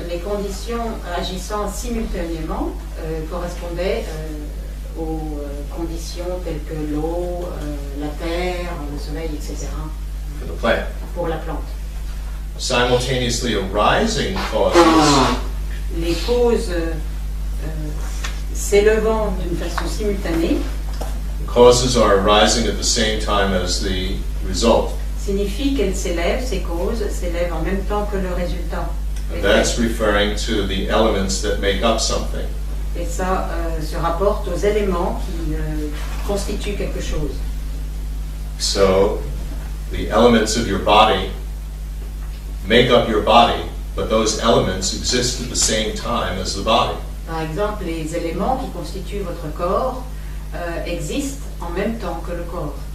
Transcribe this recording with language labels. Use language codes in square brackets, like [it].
[fr] Les conditions agissant simultanément correspondaient aux conditions telles que l'eau, la terre, le soleil, etc. [en] For the plant. [fr] Pour la plante. [en] Simultaneously arising causes. [fr] Les causes s'élevant d'une façon simultanée [en] causes are arising at the same time as the result. [fr] signifie qu'elles s'élèvent, ces causes s'élèvent en même temps que le résultat. [en] And that's referring to the elements that make up something. [fr] Et ça se rapporte aux éléments qui constituent quelque chose. [en] So the elements of your body make up your body, but those elements exist at the same time as the body. [fr] Par exemple, les éléments qui constituent votre corps existent en même temps que le corps.